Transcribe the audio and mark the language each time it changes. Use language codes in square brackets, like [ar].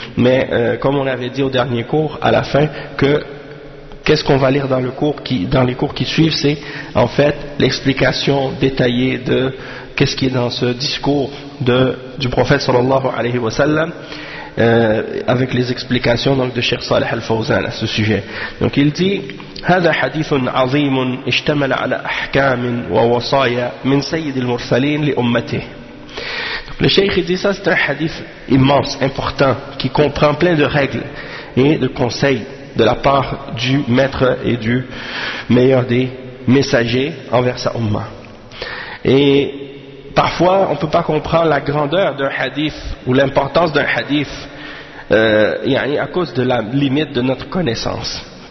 [fr] Mais comme on avait dit au dernier cours, à la fin, qu'est-ce qu'on va lire dans les cours qui suivent, c'est en fait l'explication détaillée de qu'est-ce qui est dans ce discours du prophète [ar] sallallahu alayhi wa sallam, [fr] avec les explications donc de Cheikh Saleh al-Fawzan à ce sujet. Donc il dit [ar] هذا حديث عظيم اشتمل على احكام ووصايا من سيد المرسلين لامته. [fr] Donc le Cheikh dit ça c'est un hadith immense, important, qui comprend plein de règles et de conseils de la part du maître et du meilleur des messager envers sa umma. Et parfois, on ne peut pas comprendre la grandeur d'un hadith ou l'importance d'un hadith à cause de la limite de notre connaissance.